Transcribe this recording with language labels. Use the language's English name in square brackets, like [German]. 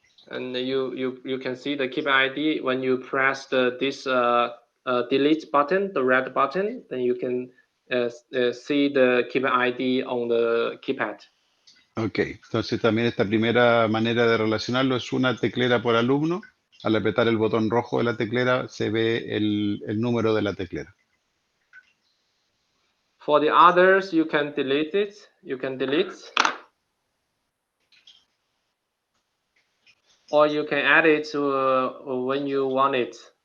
[English] And you can see the keeper ID when you press this delete button, the red button, then you can see the keeper ID on the keypad. [Spanish] Ok, entonces también esta primera manera de relacionarlo es una teclera por alumno. Al apretar el botón rojo de la teclera se ve el número de la teclera. [English] For the others, you can delete it. You can delete. Or you can add it when you want it.